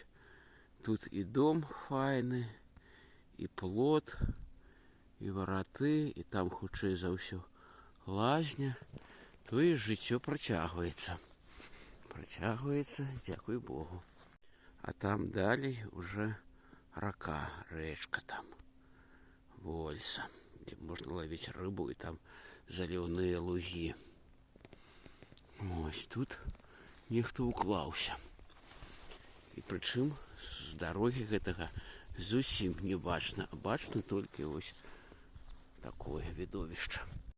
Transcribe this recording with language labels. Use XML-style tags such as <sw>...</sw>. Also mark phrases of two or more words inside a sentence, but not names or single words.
<be>Тут і дом файны, і плот, і вараты, і там хутчэй за ўсё лазня. То і жыццё працягваецца. Працягваецца, дзякуй Богу. А там далей уже рака, рэчка там.</be> <ru>Вольса, где можно ловить рыбу, и там</ru> <be>заліўныя лугі. Ось тут нехто уклаўся. І прычым з дарогі гэтага зусім не бачна, а бачна толькі ось такое відовішча.</be>